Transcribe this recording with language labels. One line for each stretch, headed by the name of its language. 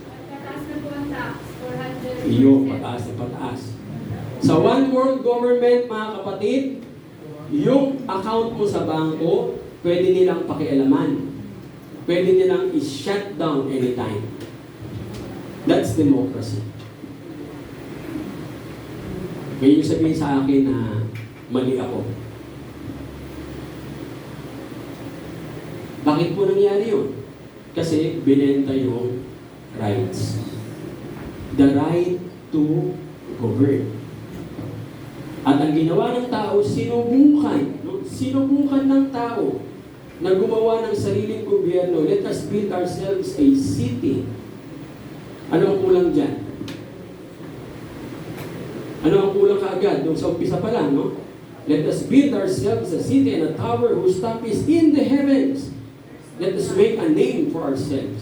Filipino: Pataas na po ang tax, 400%. Iyo, pataas na pataas. Sa one world government, mga kapatid, yung account mo sa bangko, pwede nilang pakialaman. Pwede nilang i-shut down anytime.
English: That's democracy.
Filipino: May yung sabihin sa akin na mali ako. Bakit po nangyari yun? Kasi binenta yung rights.
English: The right to govern.
Filipino: At ang ginawa ng tao, sinubukan. No? Sinubukan ng tao na gumawa ng sariling gobyerno.
English: Let us build ourselves a city.
Filipino: Ano ang kulang dyan? Ano ang kulang kaagad? Nung sa umpisa pa lang, no?
English: Let us build ourselves a city and a tower whose top is in the heavens. Let us make a name for ourselves.